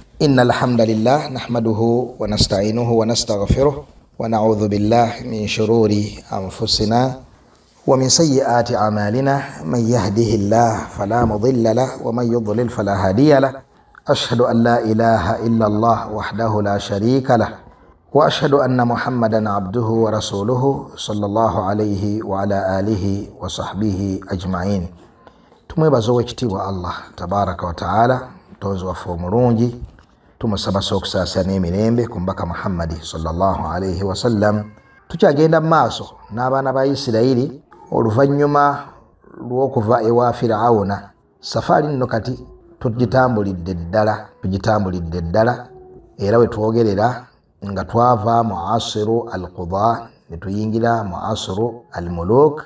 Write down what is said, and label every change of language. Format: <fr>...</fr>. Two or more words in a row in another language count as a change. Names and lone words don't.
<ar>إن الحمد لله نحمده ونستعينه ونستغفره ونعوذ بالله من شرور أنفسنا ومن سيئات أعمالنا من يهده الله فلا مضل له ومن يضلل فلا هادي له أشهد أن لا إله إلا الله وحده لا شريك له وأشهد أن محمدا عبده ورسوله صلى الله عليه وعلى آله وصحبه أجمعين.</ar> <lg>tumwebaza owekitiibwa Allah</lg> <ar>تبارك وتعالى</ar> <lg>mutonzi waffe omulungi, tumusaba okusaasira emirembe ku mbaka Muhammadi</lg> <ar>صلى الله عليه وسلم.</ar> <lg>Tukyagenda mu maaso n'abaana ba Isirayiri oluvannyuma lw'okuva ewa Firawuna. Safaari nno kati tugitambulidde ddala era we twogerera nga twava mu</lg> <ar>عصر القضاة</ar> <lg>ne tuyingira mu</lg> <ar>عصر الملوك.</ar>